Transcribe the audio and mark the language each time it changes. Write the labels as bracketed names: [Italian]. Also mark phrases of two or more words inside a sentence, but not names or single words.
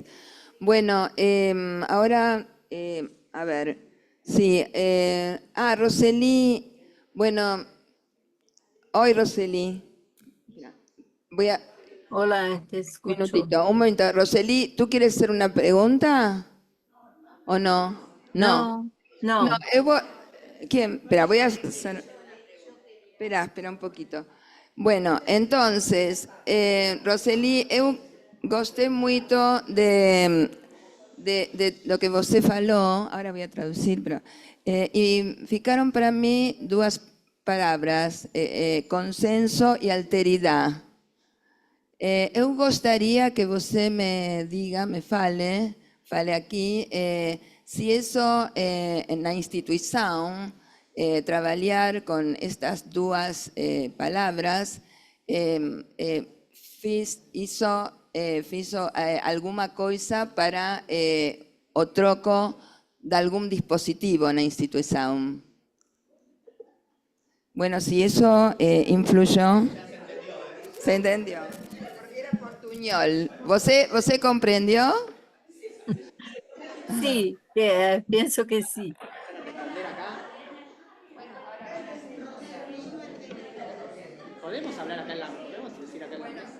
[Spanish] Bueno, ahora, a ver, sí, Roseli, bueno, hoy Roseli, voy a... Hola, te escucho. Un momento, Roseli, ¿tú quieres hacer una pregunta o no? No. ¿Quién? Espera, voy a hacer... Espera un poquito. Bueno, entonces, [Portuguese] Roseli, eu gostei muito de lo que você falou, [Spanish] ahora voy a traducir, pero, y ficaron para mí dos palabras, consenso y alteridad. [Portuguese] Eu gostaria que você me diga, me fale aqui, se isso na instituição, trabalhar com estas duas palavras, fiz alguma coisa para o troco de algum dispositivo na instituição. [Spanish] Bueno, si eso influyó, se entendió. Porque era portuñol. ¿Você comprendió? Sí, pienso que sí. ¿Podemos hablar acá en la ¿podemos decir acá en la mesa?